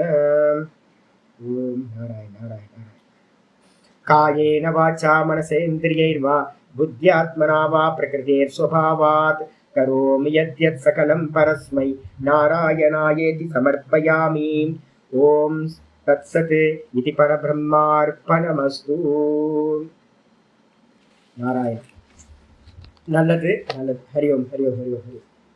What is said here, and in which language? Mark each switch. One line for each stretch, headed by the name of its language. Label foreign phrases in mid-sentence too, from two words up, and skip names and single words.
Sanskrit: ओम नारायण नारायण नारायण। कायेन वाचा मनसेन्द्रियैर्वा बुद्ध्यात्मना वा प्रकृतेर्स्वभावात् करोमि यद्यत् सकलं परस्मै नारायणायेति समर्पयामि। ओम तत्सत् इति परब्रह्मार्पणमस्तु। नारायण।
Tamil: நல்லது நல்லது.
Sanskrit: हरि ॐ हरि ॐ हरि ॐ हरि ॐ.